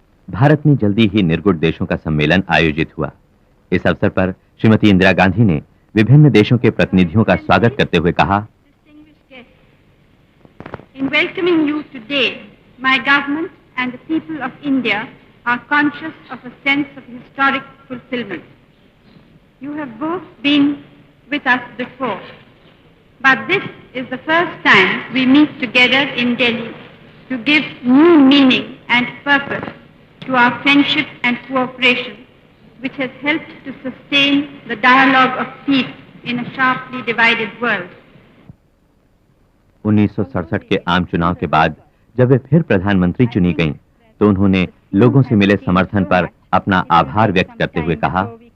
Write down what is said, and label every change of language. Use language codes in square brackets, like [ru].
[hi] भारत में जल्दी ही निर्गुण देशों का सम्मेलन आयोजित हुआ। इस अवसर पर श्रीमती इंदिरा गांधी ने विभिन्न देशों के प्रतिनिधियों का स्वागत करते हुए कहा, [en] In welcoming you today, my government and the people of India are conscious of a sense of historic fulfillment. You have both been with us before, but this is the first time we meet together in Delhi to give new meaning and purpose to our friendship and cooperation which has helped to sustain the dialogue of peace in a sharply divided world. [hi] 1967 के आम चुनाव के बाद जब वे फिर प्रधानमंत्री चुनी गईं, तो उन्होंने लोगों से मिले समर्थन पर अपना आभार व्यक्त करते हुए कहा,